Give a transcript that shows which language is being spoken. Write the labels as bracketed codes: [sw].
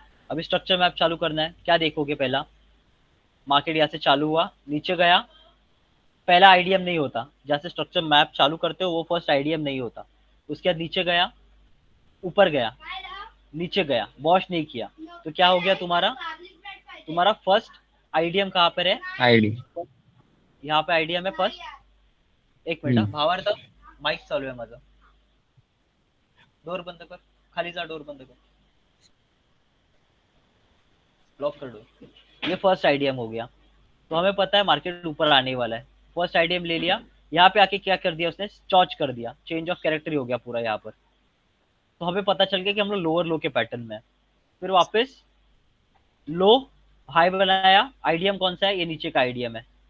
[hi] अभी structure map चालू करना है, क्या देखोगे? पहला मार्केट यहाँ से चालू हुआ, नीचे गया, पहला आईडीएम नहीं होता। जहाँ से स्ट्रक्चर मैप चालू करते हो वो फर्स्ट आईडीएम नहीं होता। उसके बाद नीचे गया, ऊपर गया, नीचे गया, वॉश नहीं किया, तो क्या हो गया तुम्हारा फर्स्ट आईडीएम कहाँ पर है? आईडी यहाँ पे आईडीएम है फर्स्ट। [mr] एक मिनिट भावार्थ, माइक चालू आहे माझा, डोर बंद कर, खाली जा, डोर बंद कर, लॉक कर डोर। [hi] ये फर्स्ट आईडीएम हो गया, तो हमें पता है मार्केट ऊपर आने वाला है। फर्स्ट आईडीएम ले लिया, यहाँ पे आके क्या कर दिया उसने? चॉच कर दिया, चेंज ऑफ कैरेक्टर हो गया पूरा यहाँ पर। तो हमें पता चल गया कि हम लोग लोअर लो के पैटर्न में है। फिर वापस लो हाई बनाया, आईडीएम कौन सा है? ये नीचे का आईडीएम है।